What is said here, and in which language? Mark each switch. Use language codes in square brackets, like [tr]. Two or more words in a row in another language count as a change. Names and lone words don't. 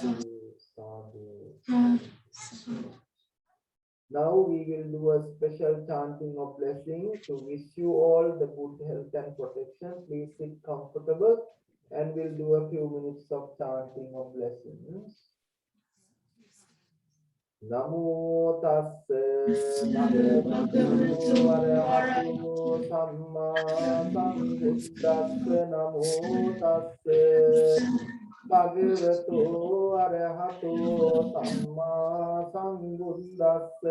[en] Now we will do a special chanting of blessing to wish you all the good health and protection. Please sit comfortable and we'll do a few minutes of chanting of blessings. [pi] Namo tassa bhagavato arahato samma sambuddhassa. Namo tassa bhagavato arahato samma sambuddhassa.